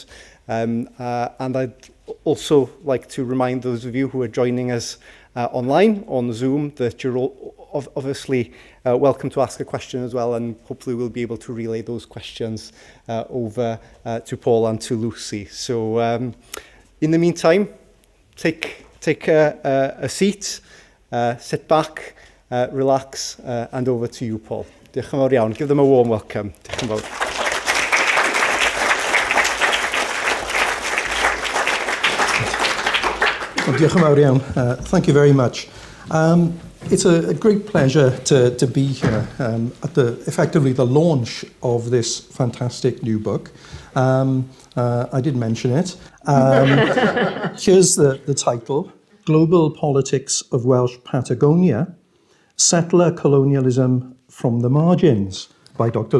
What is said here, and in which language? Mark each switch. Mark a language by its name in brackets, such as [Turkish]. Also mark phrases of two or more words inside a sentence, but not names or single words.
[English] And I'd also like to remind those of you who are joining us online on Zoom that you're all obviously welcome to ask a question as well, and hopefully we'll be able to relay those questions over to Paul and to Lucy. So in the meantime, take a seat, sit back, relax, and over to you, Paul. [Welsh] Diolch yn fawr iawn. [English] Give them a warm welcome. [Welsh] Diolch yn fawr. Well, diolch yn fawr iawn. [English] Thank you very much. It's a great pleasure to be here at effectively the launch of this fantastic new book. I did mention it. Here's the title: Global Politics of Welsh Patagonia, Settler Colonialism from the Margins, by Dr.